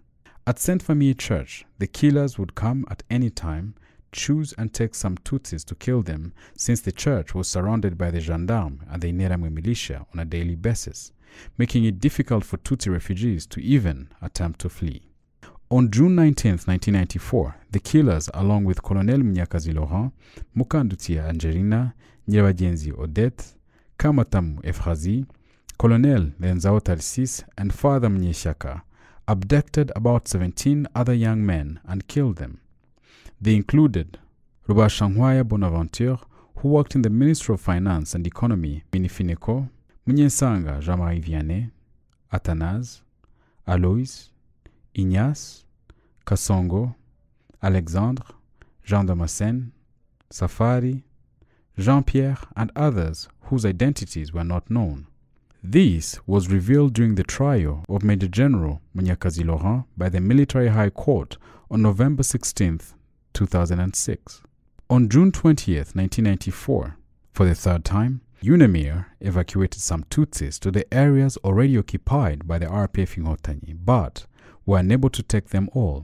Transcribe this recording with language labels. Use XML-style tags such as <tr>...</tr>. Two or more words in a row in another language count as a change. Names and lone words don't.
<en>At Sainte Famille Church, the killers would come at any time, choose and take some Tutsis to kill them, since the church was surrounded by the gendarmes and the Interahamwe militia on a daily basis, making it difficult for Tutsi refugees to even attempt to flee. On June 19, 1994, the killers, along with Colonel Munyakazi Laurent, Mukanduti Angelina, Nyirabagenzi Odette, Kamatamu Efrazi, Colonel Lenzao Tustsis, and Father Mnyeshaka, abducted about 17 other young men and killed them. They included Rubashangwaya Bonaventure, who worked in the Ministry of Finance and Economy, Minifineko, Munyesanga Jean-Marie Vianney, Athanase, Alois, Ignace, Kasongo, Alexandre, Jean Damascene, Safari, Jean-Pierre, and others whose identities were not known. This was revealed during the trial of Major General Munyakazi Laurent by the Military High Court on November 16, 2006. On June 20, 1994, for the third time, UNAMIR evacuated some Tutsis to the areas already occupied by the RPF Inkotanyi, but were unable to take them all.</en>